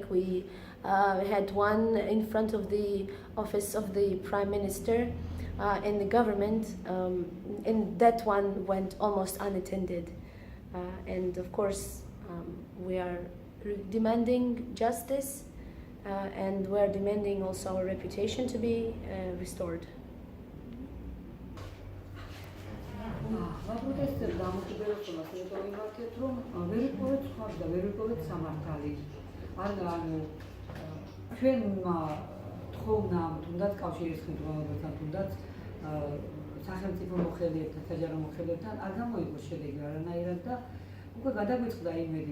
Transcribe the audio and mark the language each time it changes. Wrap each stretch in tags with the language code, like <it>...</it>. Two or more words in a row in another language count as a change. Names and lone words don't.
<en>We had one in front of the office of the Prime Minister in the government, and that one went almost unattended. And of course, we are demanding justice, and we are demanding also our reputation to be restored.</en> <ka>ვაპროტესტებ დამოკიდებულებას იმიტომ ვიმართეთ, რომ ვერ ვიპოვეთ სხვა და ვერ ვიპოვეთ სამართალი. ანუ ჩვენმა თხოვნამ, თუნდაც კავშირის ხელმძღვანელობასთან, თუნდაც სახელმწიფო მოხელეებთან, საჯარო მოხელეებთან არ გამოიღო შედეგი არანაირად და უკვე გადაგვიწყდა იმედი.</ka>